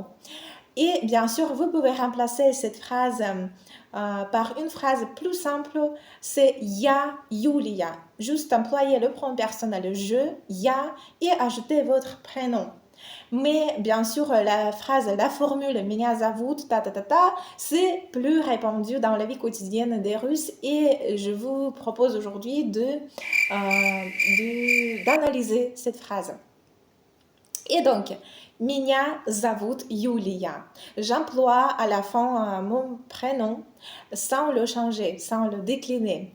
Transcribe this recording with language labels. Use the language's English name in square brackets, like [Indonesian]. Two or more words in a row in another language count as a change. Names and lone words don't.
[French] Et bien sûr, vous pouvez remplacer cette phrase par une phrase plus simple, c'est ya Yulia. Juste employer le pronom personnel je, ya et ajouter votre prénom. Mais bien sûr, la formule [Russian] меня зовут, [French] c'est plus répandu dans la vie quotidienne des Russes et je vous propose aujourd'hui d'analyser cette phrase. Et donc, [Russian] Меня зовут Юлия. [French] J'emploie à la fin mon prénom sans le changer, sans le décliner.